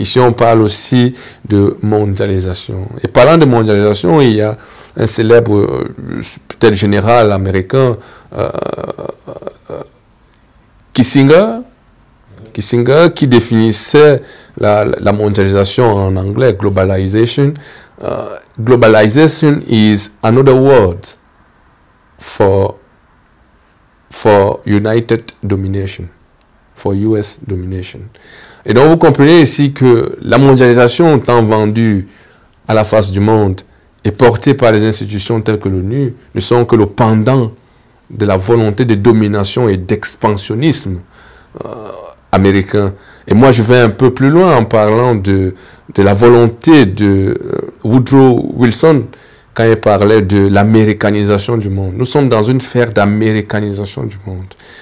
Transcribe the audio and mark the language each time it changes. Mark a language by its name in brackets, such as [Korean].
[French] Ici, on parle aussi de mondialisation. Et parlant de mondialisation, il y a un célèbre, peut-être général américain, Kissinger, qui définissait la mondialisation en anglais, globalization. [English] Globalization is another word for United Domination, for US Domination. [French] Et donc vous comprenez ici que la mondialisation tant vendue à la face du monde et portée par les institutions telles que l'ONU ne sont que le pendant de la volonté de domination et d'expansionnisme américain. Et moi je vais un peu plus loin en parlant de la volonté de Woodrow Wilson quand il parlait de l'américanisation du monde. Nous sommes dans une sphère d'américanisation du monde.